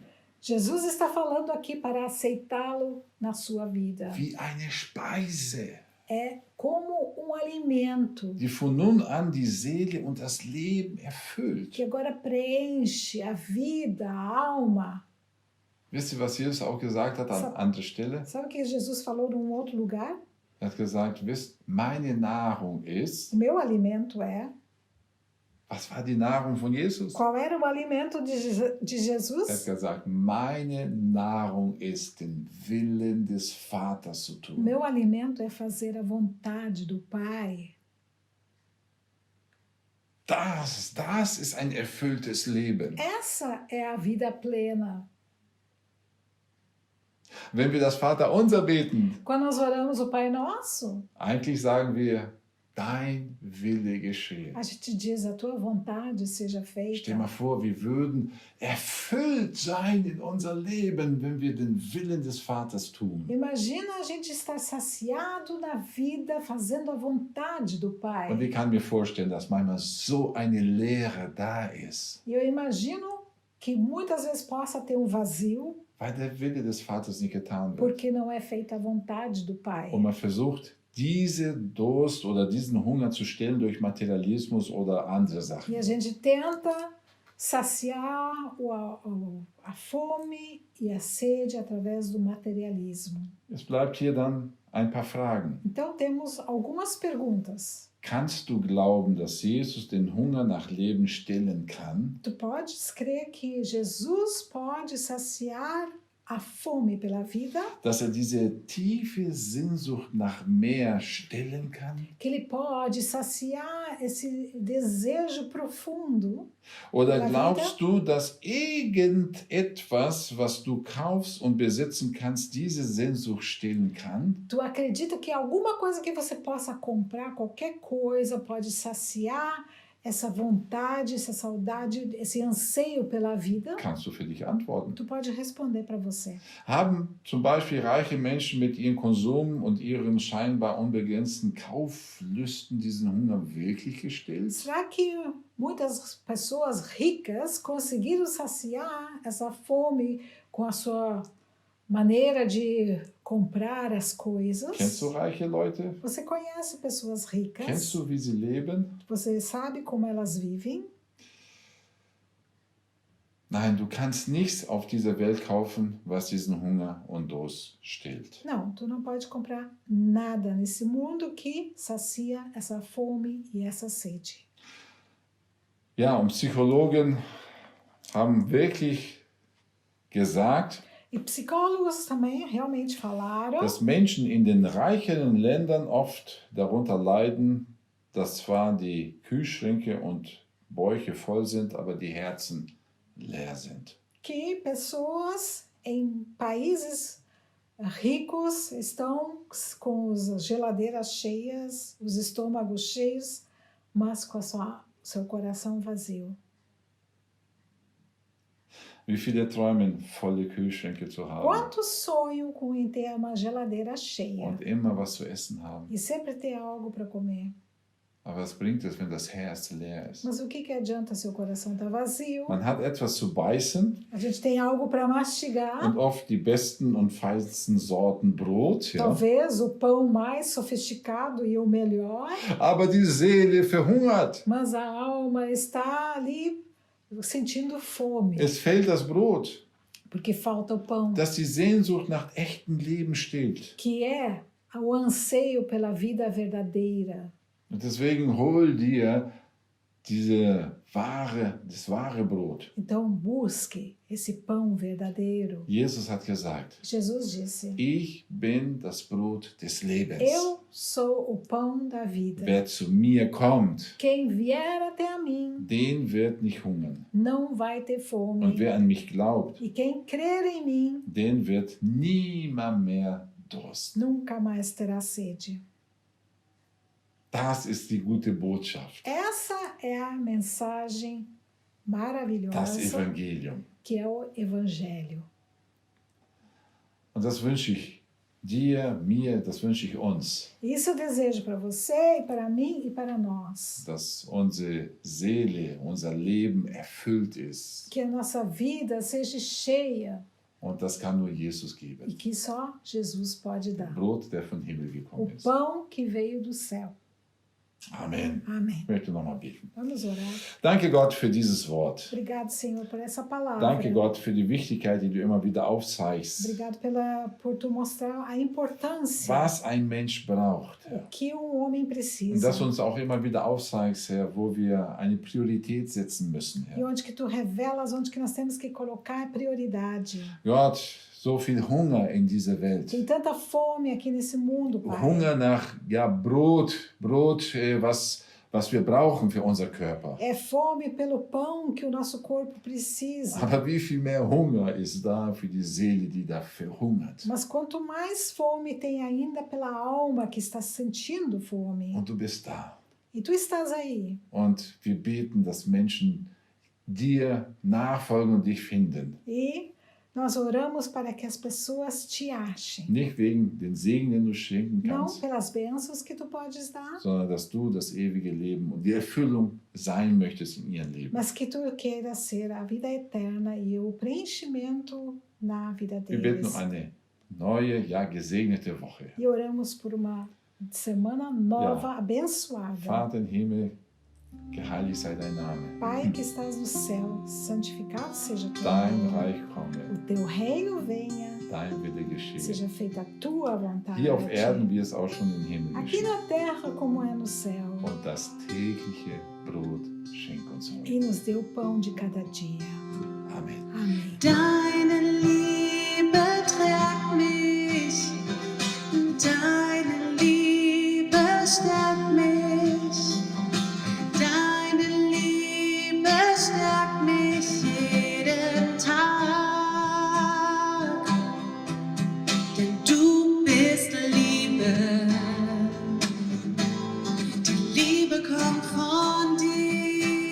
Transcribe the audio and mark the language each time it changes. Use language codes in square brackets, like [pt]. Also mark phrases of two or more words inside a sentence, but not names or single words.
[pt] Jesus está falando aqui para aceitá-lo na sua vida. [de] wie eine Speise, [pt] É como um alimento [de] die von nun an die Seele und das Leben erfüllt. [pt] que agora preenche a vida, a alma. [de] Wisst ihr, was Jesus auch gesagt hat an anderer Stelle? [pt] Sabe o que Jesus falou num outro lugar? [de] Er hat gesagt, wisst, meine Nahrung ist, [pt] O meu alimento é. [de] was war die Nahrung von Jesus? [pt] Qual era o alimento de [de] Er hat [pt] Jesus? [de] gesagt, meine Nahrung ist, den Willen des Vaters zu [pt] O [de] tun. [pt] meu alimento é fazer a vontade do Pai. [de] Das ist ein erfülltes Leben. [pt] Essa é a vida plena. [de] Wenn wir das Vaterunser beten, [pt] Quando nós oramos o Pai Nosso, [de] eigentlich sagen wir, dein Wille geschehe. [pt] a gente diz: a tua vontade seja [de] Stell mal [pt] feita. [de] vor, wir würden erfüllt sein in unser Leben, wenn wir den Willen des Vaters tun. [pt] Imagina a gente estar saciado na vida, fazendo a vontade do [de] Und [pt] Pai. [de] ich kann mir vorstellen, dass manchmal so eine Leere da ist, [pt] E eu imagino que muitas vezes possa ter vazio, [de] weil der Wille des Vaters nicht getan wird. [pt] porque não é feita a vontade do Pai. [de] Und man versucht, diese Durst oder diesen Hunger zu stillen durch Materialismus oder andere Sachen. [pt] E a gente tenta saciar a fome e a sede através do materialismo. [de] Es bleibt hier dann ein paar Fragen. [pt] Então temos algumas perguntas. [de] Kannst du glauben, dass Jesus den Hunger nach Leben stillen kann? [pt] Tu podes crer que Jesus pode saciar a fome pela vida, [de] Dass er diese tiefe Sehnsucht nach mehr stillen kann? [pt] que ele pode saciar esse desejo profundo? [de] Oder [pt] Pela [de] glaubst du, dass irgendetwas, was du kaufst und besitzen kannst, diese Sehnsucht stillen kann? [pt] Tu acredita que alguma coisa que você possa comprar, qualquer coisa, pode saciar essa vontade, essa saudade, esse anseio pela vida, [de] Kannst du für dich antworten. [pt] tu pode responder para você. [de] Haben zum Beispiel reiche Menschen mit ihrem Konsum und ihren scheinbar unbegrenzten Kauflüsten diesen Hunger wirklich gestillt? [pt] Será que muitas pessoas ricas conseguiram saciar essa fome com a sua maneira de comprar as coisas? [de] Kennst du reiche Leute? [pt] Você conhece pessoas ricas? [de] Kennst du, wie sie leben? [pt] Você sabe como elas vivem? [de] Nein, du kannst nichts auf dieser Welt kaufen, was diesen Hunger und Durst stillt. [pt] Não, tu não pode comprar nada nesse mundo que sacia essa fome e essa sede. [de] Ja, und Psychologen haben wirklich gesagt, [pt] E psicólogos também realmente falaram [de] dass Menschen in den reicheren Ländern oft darunter leiden, dass zwar die Kühlschränke und Bäuche voll sind, aber die Herzen leer sind. [pt] que pessoas em países ricos estão com as geladeiras cheias, os estômagos cheios, mas com seu coração vazio. [de] Wie viele träumen, volle Kühlschränke zu haben [pt] Quantos sonham com em ter uma geladeira cheia [de] und immer was zu essen haben. [pt] e sempre ter algo para comer? [de] Aber was bringt es, wenn das Herz leer ist? [pt] Mas o que adianta se o coração está vazio? [de] Man hat etwas zu beißen [pt] A gente tem algo para mastigar, [de] und oft die besten und feinsten Sorten Brot, ja? [pt] talvez o pão mais sofisticado e o melhor, [de] Aber die Seele verhungert. [pt] mas a alma está ali sentindo fome, [de] Es fehlt das Brot, [pt] porque falta o pão, [de] dass die Sehnsucht nach echtem Leben stillt. [pt] que é o anseio pela vida verdadeira. [de] Und deswegen hol dir das wahre Brot. [pt] Então busque esse pão verdadeiro. [de] Jesus hat gesagt, [pt] Jesus disse: [de] ich bin das Brot des Lebens. [pt] Eu sou o pão da vida. [de] Wer zu mir kommt, [pt] Quem vier até a mim [de] den wird nicht hungern. [pt] não vai ter [de] Und [pt] fome. [de] wer an mich glaubt, [pt] E quem crer em mim [de] den wird niemand mehr dursten. [pt] nunca mais terá sede. [de] Das ist die gute Botschaft, [pt] Essa é a mensagem [de] das [pt] maravilhosa [de] Evangelium. [pt] que é o Evangelho. [de] Und das wünsche ich dir, mir, das wünsche ich uns, [pt] Isso eu desejo para você e para mim e para nós. [de] dass unsere Seele, unser Leben erfüllt ist. [pt] Que a nossa vida seja cheia [de] Und das kann nur Jesus [pt] e [de] geben. [pt] que só Jesus pode dar. [de] Brot, der vom Himmel [pt] O [de] gekommen ist. [pt] pão que veio do céu. [de] Amen. [pt] Amém. [de] Ich möchte nochmal beten. [pt] Vamos orar. [de] Danke Gott für dieses Wort. [pt] Obrigado, Senhor, por essa palavra. [de] Danke Gott für die Wichtigkeit, die du immer wieder aufzeigst. [pt] Obrigado por tu mostrar a importância [de] Was ein Mensch braucht, Herr. [pt] que homem [de] Und [pt] precisa. [de] dass du uns auch immer wieder aufzeigst, Herr, wo wir eine Priorität setzen müssen, [pt] E [de] Herr. [pt] onde que tu revelas onde que nós temos que colocar prioridade. [de] Gott, so viel Hunger in dieser Welt. [pt] Tem tanta fome aqui nesse mundo, Pai. [de] Hunger nach Brot, was wir brauchen für unser Körper. [pt] É fome pelo pão que o nosso corpo precisa. [de] Aber wie viel mehr Hunger ist da für die Seele, die da verhungert? [pt] Mas quanto mais fome tem ainda pela alma que está sentindo fome. [de] Und du bist da. [pt] E tu estás aí. [de] Und wir beten, dass Menschen dir nachfolgen und dich finden. [pt] E nós oramos para que as pessoas te achem. [de] Nicht wegen den Segen, den du schenken [pt] Não [de] kannst, [pt] pelas bênçãos que tu podes dar, [de] sondern dass du das ewige Leben und die Erfüllung sein möchtest in ihrem Leben. [pt] mas que tu queiras ser a vida eterna e o preenchimento na vida [de] Wir beten [pt] deles. [de] um eine neue, ja gesegnete Woche. [pt] E oramos por uma semana nova, abençoada. [de] Vater im Himmel, geheiligt sei dein Name. [pt] Pai que estás no céu, santificado seja teu [de] Dein [pt] nome. [de] Reich komme, [pt] O teu reino venha, [de] dein Wille geschehe. [pt] seja feita a tua vontade. [de] Hier auf Erden, wie es auch schon im Himmel [pt] Aqui [de] geschieht. [pt] na terra como é no céu. [de] Und das tägliche Brot schenk uns heute. [pt] E nos dê o pão de cada dia. [de] Amen. [pt] Amém. [de] Deine Liebe trägt mich, deine Liebe stärkt mich, deine Liebe stärkt mich jeden Tag, denn du bist Liebe, die Liebe kommt von dir.